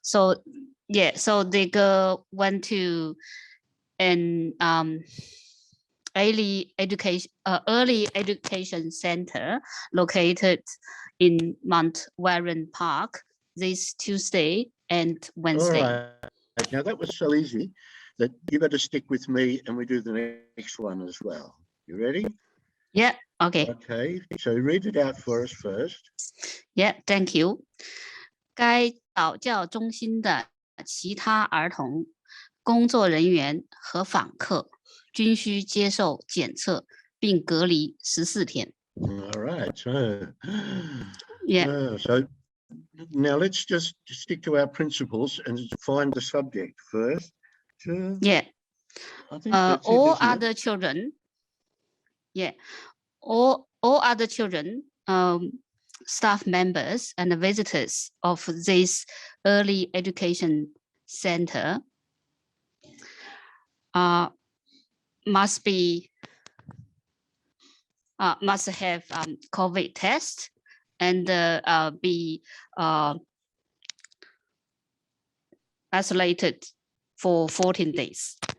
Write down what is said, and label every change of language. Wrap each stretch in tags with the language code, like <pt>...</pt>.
<en>So yeah, so the girl went to an early education center located in Mount Warren Park this Tuesday and Wednesday. All right. Now that was so easy that you better stick with me and we do the next one as well. You ready? Yeah, okay. Okay, so read it out for us first. Yeah, thank you.</en> <zh>该早教中心的其他儿童、工作人员和访客均需接受检测并隔离14天。</zh> <en>All right, so Yeah. So now let's just stick to our principles and find the subject first. Yeah. I think that's it, All isn't it? other children. Yeah. All other children, staff members and visitors of this early education center must have COVID test and be isolated for 14 days.</en>